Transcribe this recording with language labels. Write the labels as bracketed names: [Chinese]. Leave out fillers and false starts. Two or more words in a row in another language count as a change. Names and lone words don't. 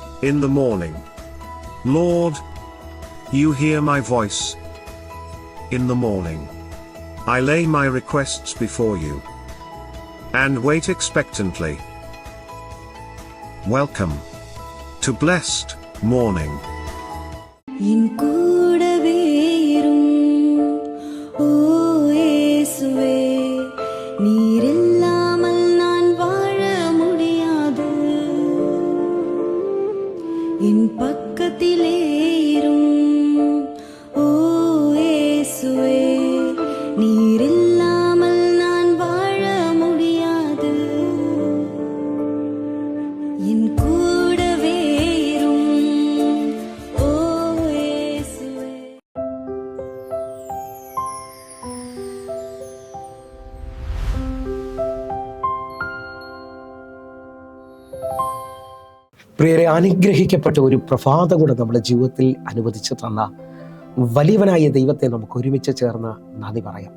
[English] in the morning. Lord, you hear my voice. In the morning, I lay my requests before you and wait expectantly. Welcome to Blessed Morning. [Tamil] என் கூடவே இரும் ஓ இயேசுவே, நீர் இல்லாமல் நான் வாழ முடியாது. என் பக்கத்திலே இரும் ஓ இயேசுவே, நீர் இல்லாமல் நான் வாழ முடியாது. என் கூடவே இரும் ஓ இயேசுவே. [Malayalam] പ്രിയരെ, അനുഗ്രഹിക്കപ്പെട്ട ഒരു പ്രഭാതം കൂടെ നമ്മുടെ ജീവിതത്തിൽ അനുവദിച്ചു തന്ന വലിയവനായ ദൈവത്തെ നമുക്ക് ഒരുമിച്ച് ചേർന്ന് നന്ദി പറയാം.